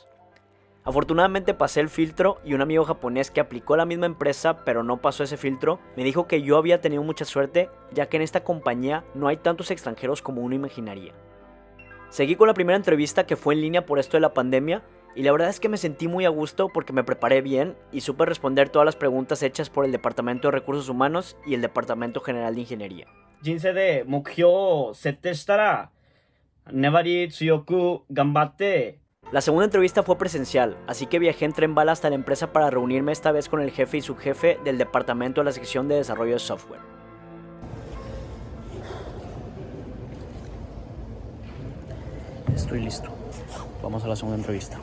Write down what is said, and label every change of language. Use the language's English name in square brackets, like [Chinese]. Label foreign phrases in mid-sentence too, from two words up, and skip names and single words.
[Spanish] Afortunadamente pasé el filtro y un amigo japonés que aplicó a la misma empresa pero no pasó ese filtro me dijo que yo había tenido mucha suerte ya que en esta compañía no hay tantos extranjeros como uno imaginaría. Seguí con la primera entrevista que fue en línea por esto de la pandemia y la verdad es que me sentí muy a gusto porque me preparé bien y supe responder todas las preguntas hechas por el Departamento de Recursos Humanos y el Departamento General de Ingeniería. [Japanese] 人生で目標を設定したら粘り強く頑張って [Spanish] La segunda entrevista fue presencial, así que viajé en tren bala hasta la empresa para reunirme esta vez con el jefe y subjefe del departamento de la sección de desarrollo de software. Estoy listo. Vamos a la segunda entrevista.